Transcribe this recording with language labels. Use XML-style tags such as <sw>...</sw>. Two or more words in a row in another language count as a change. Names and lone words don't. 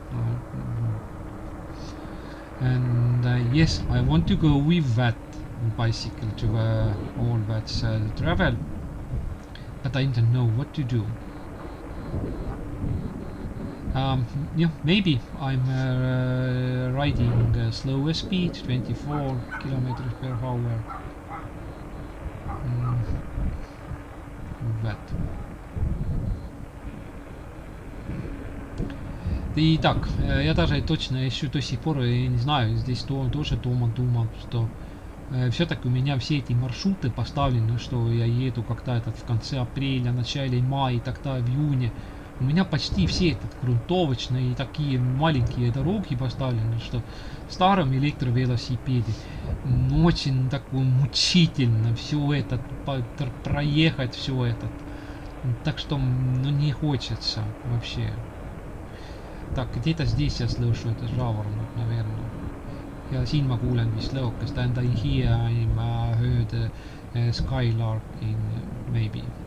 <en>And yes, I want to go with that bicycle to all that travel, but I don't know what to do. Yeah, maybe I'm riding slower speed, 24 kilometers per hour. That.</en> <ru>Так, я даже точно еще до сих пор не знаю, здесь тоже думал, что все-таки у меня все эти маршруты поставлены, что я еду как-то в конце апреля, начале мая, тогда в июне. У меня почти все грунтовочные такие маленькие дороги поставлены, что в старом электровелосипеде очень такое мучительно все это проехать, все это. Так что не хочется вообще. Так, где-то здесь я слышу это жаворонок, наверное.</ru> <et>Ja siin ma kuulen vist lõokast,</et> <en>and I hear I heard skylark in maybe.</en>